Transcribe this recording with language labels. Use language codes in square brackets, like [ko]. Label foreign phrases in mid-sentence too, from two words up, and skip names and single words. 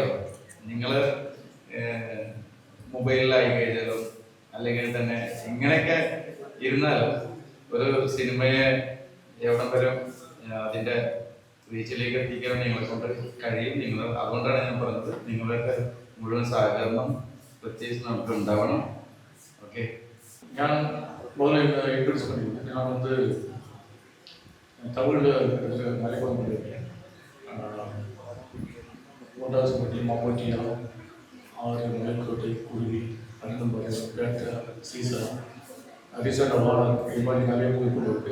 [ml] നിങ്ങൾ മൊബൈലിലായി കഴിഞ്ഞാലും അല്ലെങ്കിൽ തന്നെ ഇങ്ങനെയൊക്കെ ഇരുന്നാലും ഒരു സിനിമയെ എവിടം വരെ അതിൻ്റെ റീച്ചിലേക്ക് എത്തിക്കാൻ നിങ്ങളെ കൊണ്ട് കഴിയും. അതുകൊണ്ടാണ് ഞാൻ പറഞ്ഞത് നിങ്ങളുടെ മുഴുവൻ സഹകരണം പ്രത്യേകിച്ച് നമുക്ക് ഉണ്ടാവണം. [ta] ஓகே. நான் முதல்ல இன்ட்ரடியூஸ் பண்ணியிருக்கேன். நான் வந்து தமிழில் நிறைய படம் பண்ணியிருக்கேன். ஒன்றாவது மாம்பட்டியா, ஆறு, மேல்கோட்டை, குருவி, அண்ணம்பரை, பேட்டை, சீசா, ரீசெண்டாக வாழை, இது மாதிரி நிறைய மூவி பண்ணியிருக்கு.